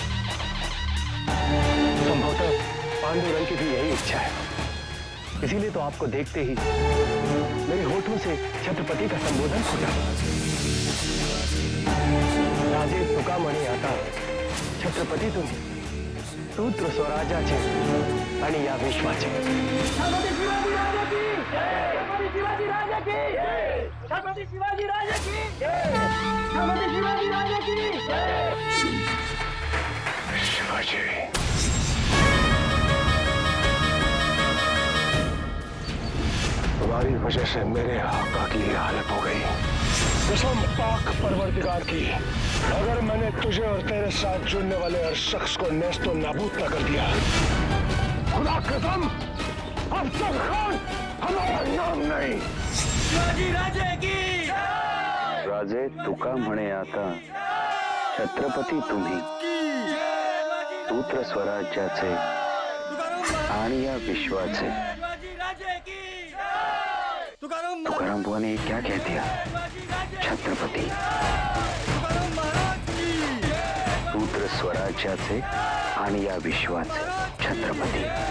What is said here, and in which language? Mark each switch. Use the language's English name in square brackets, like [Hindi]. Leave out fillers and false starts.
[Hindi] संभवतः पांडुरंग की भी यही इच्छा है। इसीलिए तो आपको देखते ही मेरे होठों से छत्रपति का संबोधन खुला। [Marathi] राजे तुकामणी आता छत्रपती तुम्ही सूत्र स्वराजाचे आणि या विश्वाचे। [Hindi] छत्रपति शिवाजी राजा की छत्रपति शिवाजी राजा की छत्रपति शिवाजी राजा की शिवाजी, तुम्हारी वजह से मेरे आका की ये हालत हो गई। कसम पाक परवरदिगार की, अगर मैंने तुझे और तेरे साथ जुड़ने वाले हर शख्स को नेस्तो नाबूद न कर दिया, खुदा कसम अफजल खान हमारा नाम नहीं। शिवाजी राजे की [Marathi] राजे तुका म्हणे आता छत्रपती तुम्ही सूत्र स्वराज्याचे आणि या विश्वाचे। [Hindi] तुकाराम बुआ ने क्या कह दिया? [Marathi] छत्रपति सूत्र स्वराज्याचे आणि या विश्वाचे छत्रपती।